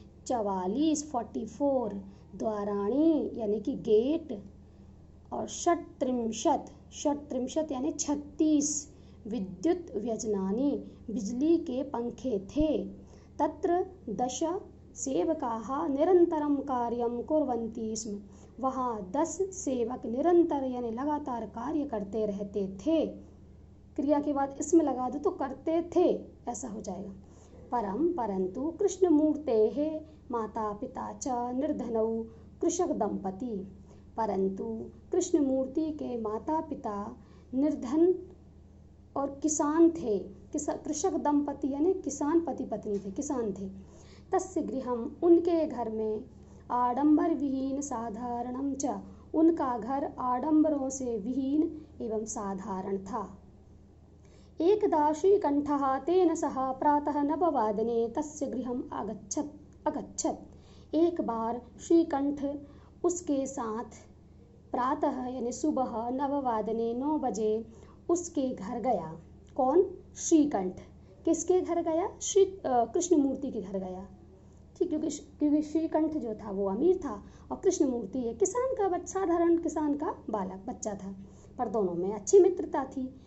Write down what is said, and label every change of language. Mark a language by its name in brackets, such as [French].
[Hindi] 44 द्वाराणी यानी कि गेट, और 36 यानी 36 [Sanskrit] विद्युत व्यजनानि [Hindi] बिजली के पंखे थे। [Sanskrit] तत्र 10 सेवकाः निरंतरं कार्यं कुर्वन्ति स्म। [Hindi] वहाँ 10 सेवक निरंतर यानी लगातार कार्य करते रहते थे। क्रिया के बाद इसमें लगा दो तो करते थे ऐसा हो जाएगा। [Sanskrit] परंतु कृष्णमूर्तेः माता पिता च निर्धनौ कृषक दंपति। [Hindi] परंतु कृष्णमूर्ति के माता पिता निर्धन और किसान थे। कृषक दंपति यानी किसान पति पत्नी थे, किसान थे। [Sanskrit] तस्य गृहम [Hindi] उनके घर में [Sanskrit] आडंबर विहीन साधारणम च, [Hindi] उनका घर आडंबरों से विहीन एवं साधारण था। [Sanskrit] एकदा श्रीकंठः तेन सह प्रातः 9 तस्य गृहम अगच्छत्। [Hindi] एक बार श्रीकंठ उसके साथ प्रातः यानी सुबह 9 बजे उसके घर गया। कौन? श्रीकंठ। किसके घर गया? कृष्णमूर्ति के घर गया। ठीक, क्योंकि श्रीकंठ जो था वो अमीर था और कृष्णमूर्ति ये किसान का साधारण किसान का बालक बच्चा था, पर दोनों में अच्छी मित्रता थी।